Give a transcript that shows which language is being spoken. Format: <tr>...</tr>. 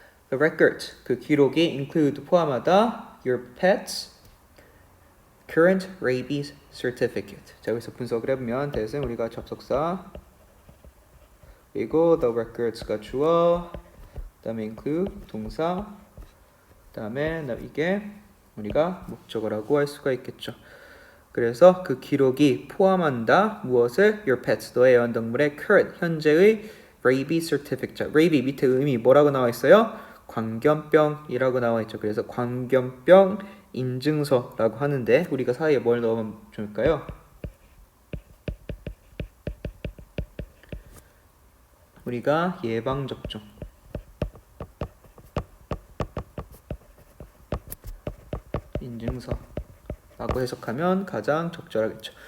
<en>The records,</en> <ko>그 기록이</ko> <en>include,</en> <ko>포함하다</ko> <en>your pet's current rabies certificate.</en> <ko>자, 여기서 분석을 해보면 대신 우리가 접속사, 그리고 the records가 주어, 그 다음에 include 동사, 그 다음에 이게 우리가 목적어라고 할 수가 있겠죠. 그래서 그 기록이 포함한다 무엇을? your pets, 너의 애완동물의 current, 현재의 rabies certificate. 자, rabies 밑에 의미 뭐라고 나와 있어요? 광견병이라고 나와 있죠. 그래서 광견병 인증서라고 하는데 우리가 사이에 뭘 넣으면 좋을까요? 우리가 예방접종, 인증서라고 해석하면 가장 적절하겠죠.</ko>